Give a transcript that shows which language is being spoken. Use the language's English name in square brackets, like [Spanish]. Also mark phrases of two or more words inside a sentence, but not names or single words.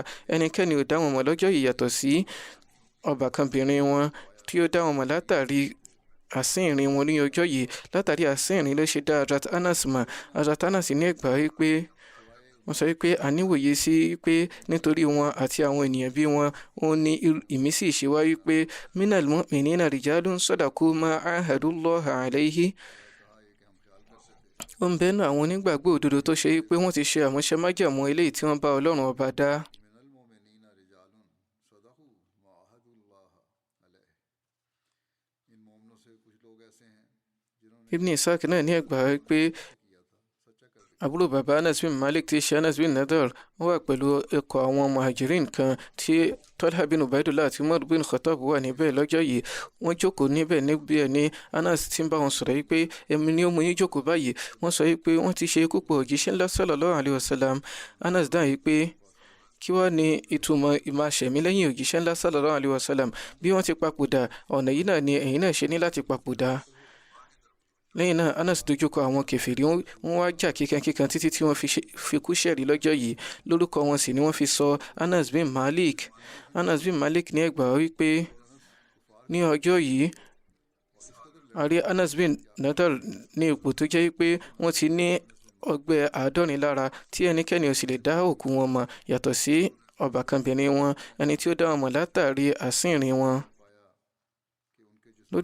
[Yoruba] ẹnikẹ́ni ò dá wọn mọ̀ lọ́jọ́ yìí yàtọ̀ sí ọbàkanbìnrin wọn tí ó dá wọn mọ̀ látàrí àsín-ìrìn wọn ní ọjọ́ yìí. látàrí àsín-ìrìn ló ṣe dá Hazrat Anas mọ̀. Hazrat Anas ní ẹgbàá wípé wọ́n sọ wípé àníwòye sí pé nítorí wọn àti àwọn ènìyàn bí wọn, ó ní ìmísí ìṣèwá wípé [Arabic] من المؤمنين رجال صدقوا ما عاهدوا الله عليه. [Yoruba] ó ń bẹ́nu àwọn onígbàgbọ́ òdodo tó ṣe wípé wọ́n ti ṣe àmúṣe májẹ̀mú eléyìí tí wọ́n bá Ọlọ́run ọba dá. Ibn Ishaq náà ní ẹgbàá wípé àbúrò bàbá Anas bin Malik tí ṣe Anas bin Nadar wà pẹ̀lú ikọ̀ àwọn muhajirin kan tí Talha bin Ubaidullah àti Umar bin Khattab wà níbẹ̀ lọ́jọ́ yìí. wọ́n jókòó níbẹ̀ ní Anas tí ń bá wọn sọ̀rọ̀ wípé èmi ni ó mú yín jókòó báyìí. wọ́n sọ wípé wọ́n ti ṣe ikú pa òjíṣẹ́ ńlá [Arabic] صلى الله عليه وسلم. [Yoruba] Anas dáhùn wípé kí wá ní ìtumọ̀ ìmáṣẹ̀mí lẹ́yìn òjíṣẹ́ ńlá [Arabic] صلى الله عليه وسلم? [Yoruba] bí wọ́n ti papòdà, ọ̀nà yìí náà ni ẹ̀yin náà ṣe ní láti papòdà. lẹ́yìn náà Anas dojúkọ àwọn kèfèrí, wọ́n wá jà kíkankíkan títí tí wọ́n fi kú ṣẹ̀rí lọ́jọ́ yìí. lórúkọ wọn sì ni wọ́n fi sọ Anas bin Malik. Anas bin Malik ní ẹgbàá wípé ní ọjọ́ yìí a rí Anas bin Nadar ní ipò tó jẹ́ wípé wọ́n ti ní ọgbẹ́ 70 lára tí ẹnikẹ́ni ò sì lè dá òkú wọn mọ̀ yàtọ̀ sí ọbàkanbìnrin wọn, ẹni tí ó dá wọn mọ̀ látàrí àsín-ìrìn wọn.